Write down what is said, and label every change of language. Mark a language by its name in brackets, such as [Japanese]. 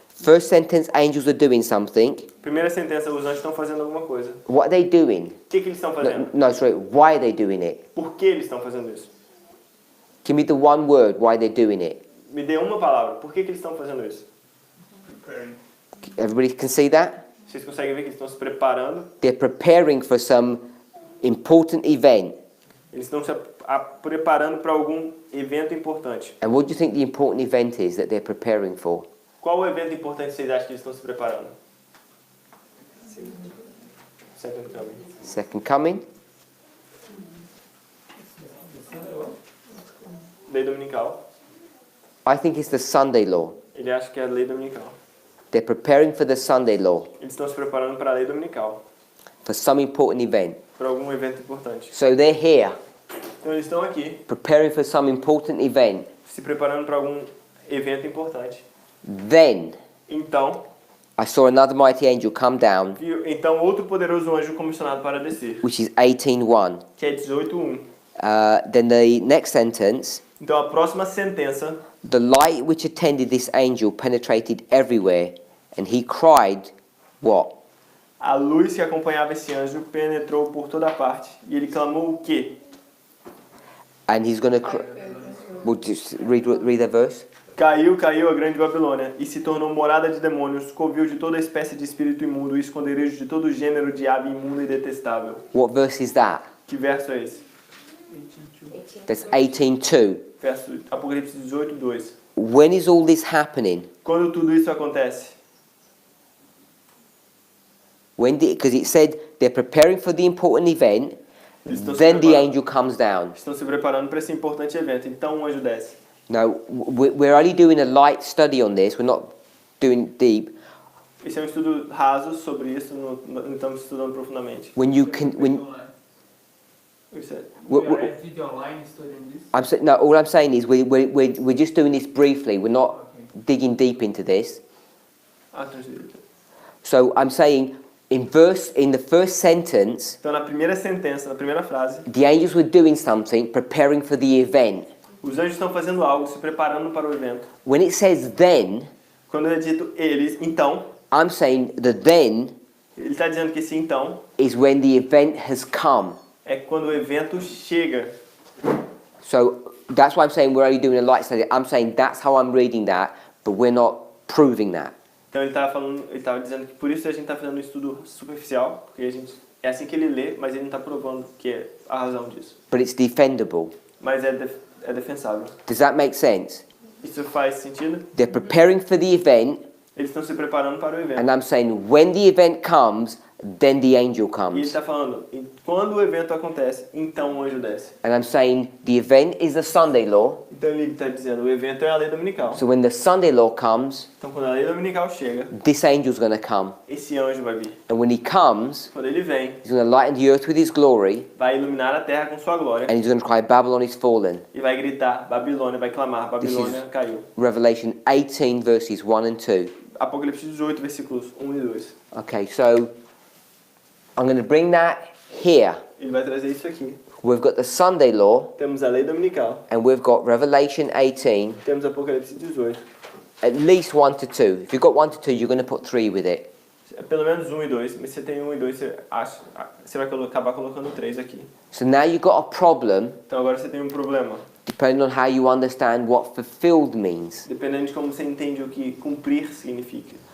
[English] First sentence, angels are doing something. [Portuguese] primeira sentença, os anjos estão fazendo alguma coisa. [English] What are they doing? [Portuguese] O que eles estão fazendo? [English] No, sorry, why are they doing it? [Portuguese] Por que eles estão fazendo isso? [English] Give me the one word why they're doing it. [Portuguese] Me dê uma palavra. Por que eles estão fazendo isso? [English] Everybody can see that? [Portuguese] Vocês conseguem ver que eles estão se preparando? [English] They're preparing for some important event. [Portuguese] Eles estão se preparando para algum evento importante. [English] And what do you think the important event is that they're preparing for? [Portuguese] Qual o evento importante vocês acham que eles estão se preparando? [English] Second coming. Second coming? [Portuguese] Lei dominical. [English] I think it's the Sunday law. [Portuguese] Ele acha que é a lei dominical. [English] They're preparing for the Sunday law, [Portuguese] Eles estão se preparando para a lei dominical, [English] for some important event. [Portuguese] para algum evento importante. [English] So they're here, [Portuguese] Então eles estão aqui, [English] preparing for some important event. [Portuguese] se preparando para algum evento importante. [English] Then [Portuguese] Então, [English] I saw another mighty angel come down, [Portuguese] então outro poderoso anjo comissionado para descer, [English] which is 18:1. [Portuguese] que é 18:1. [English] Then the next sentence, [Portuguese] Então a próxima sentença, [English] the light which attended this angel penetrated everywhere, and he cried, what? [Portuguese] a luz que acompanhava esse anjo penetrou por toda parte, e ele clamou o quê? [English] And he's going to we'll just read the verse. [Portuguese] Caiu a grande Babilônia, e se tornou morada de demônios, covil de toda espécie de espírito imundo, e esconderijo de todo gênero de ave imunda e detestável. [English] What verse is that? [Portuguese] Que verso é esse? [English] That's 18:2. [Portuguese] Verso Apocalipse 18:2. [English] When is all this happening? [Portuguese] Quando tudo isso acontece? [English] Because it said they're preparing for the important event, [Portuguese] Eles estão se [English] then the [Portuguese] preparando. [English] angel comes down. [Portuguese] Estão se preparando para esse importante evento. Então um anjo desce. [English] Now, we're only doing a light study on this. We're not doing deep. [Portuguese] Esse é um estudo raso sobre isso, não estamos estudando profundamente. [English] When you can, when 7. We are at video online studying this. No, all I'm saying is we're just doing this briefly. We're not digging deep into this. Translate. So I'm saying in the first sentence, [Portuguese] Então, na primeira sentença, na primeira frase, [English] the angels were doing something, preparing for the event. [Portuguese] os anjos estão fazendo algo, se preparando para o evento. [English] When it says then, [Portuguese] Quando é dito eles, então, [English] I'm saying the then [Portuguese] ele está dizendo que esse então [English] is when the event has come. [Portuguese] é quando o evento chega. [English] So that's why I'm saying we're only doing a light study. I'm saying that's how I'm reading that, but we're not proving that. [Portuguese] Então ele estava dizendo que por isso a gente está fazendo um estudo superficial, porque é assim que ele lê, mas ele não está provando que é a razão disso. [English] But it's defendable. [Portuguese] Mas é defensável. [English] Does that make sense? [Portuguese] Isso faz sentido? [English] They're preparing for the event, [Portuguese] Eles estão se preparando para o evento. [English] and I'm saying when the event comes, then the angel [Portuguese] E ele [English] comes. [Portuguese] está falando, quando o evento acontece, então o anjo desce. [English] And I'm saying the event is the Sunday law. [Portuguese] Então ele está dizendo, o evento é a lei dominical. [English] So when the Sunday law comes, [Portuguese] Então quando a lei dominical chega, [English] this angel's going to come. [Portuguese] esse anjo vai vir. [English] And when he comes, [Portuguese] Quando ele vem, [English] he's going to lighten the earth with his glory, [Portuguese] vai iluminar a terra com sua glória [English] and he's going to cry, Babylon is fallen. [Portuguese] e vai gritar, Babilônia, vai clamar, Babilônia caiu. [English] Revelation 18 verses 1 and 2. [Portuguese] Apocalipse 18, versículos 1 e 2. [English] Okay, so I'm going to bring that here. [Portuguese] Ele vai trazer isso aqui. [English] We've got the Sunday law, [Portuguese] Temos a lei dominical, [English] and we've got Revelation 18, [Portuguese] temos Apocalipse 18. [English] at least 1 to 2. If you've got 1 to 2, you're going to put 3 with it. [Portuguese] É pelo menos 1 e 2, mas se você tem 1 e 2, você vai acabar colocando 3 aqui. [English] So now you've got a problem, [Portuguese] Então agora você tem um problema. [English] depending on how you understand what fulfilled means. [Portuguese] Dependendo de como você entende o que cumprir significa.